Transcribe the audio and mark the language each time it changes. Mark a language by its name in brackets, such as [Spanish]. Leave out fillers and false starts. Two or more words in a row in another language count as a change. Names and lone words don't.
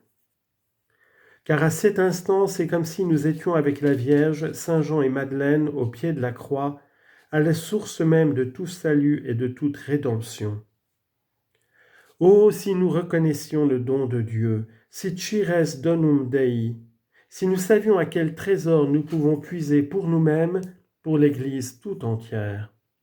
[French] Car à cet instant, c'est comme si nous étions avec la Vierge, Saint Jean et Madeleine au pied de la croix, à la source même de tout salut et de toute rédemption. Oh, si nous reconnaissions le don de Dieu, [Latin] si cires donum Dei, [French] si nous savions à quel trésor nous pouvons puiser pour nous-mêmes, pour l'Église tout entière.